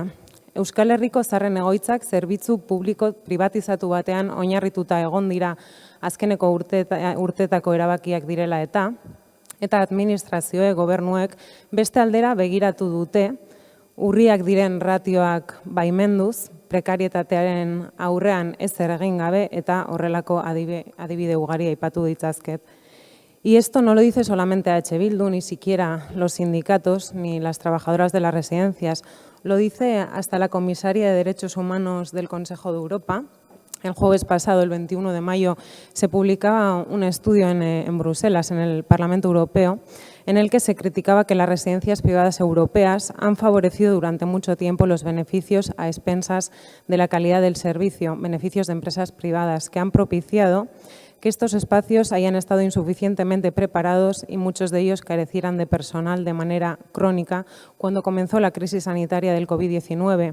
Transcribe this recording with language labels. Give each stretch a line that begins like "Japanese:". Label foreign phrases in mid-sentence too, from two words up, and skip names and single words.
Basque: Euskal Herriko zaharren egoitzak zerbitzu publiko pribatizatu batean oinarrituta egon dira azkeneko urtetako erabakiak direla eta administrazioek, gobernuek beste aldera begiratu dute, urriak diren ratioak baimenduz, prekarietatearen aurrean ezer egin gabe eta horrelako adibide ugari aipatu ditzazket.
Spanish: Y esto no lo dice solamente EH Bildu, ni siquiera los sindicatos ni las trabajadoras de las residencias, lo dice hasta la comisaria de Derechos Humanos del Consejo de Europa. El jueves pasado, el 21 de mayo, se publicaba un estudio en Bruselas, en el Parlamento Europeo, en el que se criticaba que las residencias privadas europeas han favorecido durante mucho tiempo los beneficios a expensas de la calidad del servicio, beneficios de empresas privadas que han propiciado que estos espacios hayan estado insuficientemente preparados y muchos de ellos carecieran de personal de manera crónica cuando comenzó la crisis sanitaria del COVID-19.